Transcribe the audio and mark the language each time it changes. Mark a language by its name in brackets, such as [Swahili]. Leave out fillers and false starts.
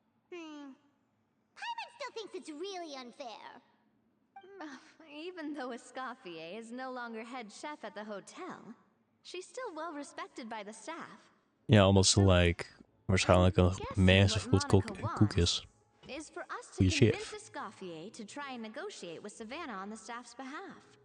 [English] Paimon still thinks it's really unfair. Even though Escoffier is no longer head chef at the hotel, she's still well respected by the staff. [Dutch] Ja, omdat ze like waarschijnlijk een massive goed koek is. [English] Is for us to convince Escoffier to try and negotiate with Savannah on the staff's behalf.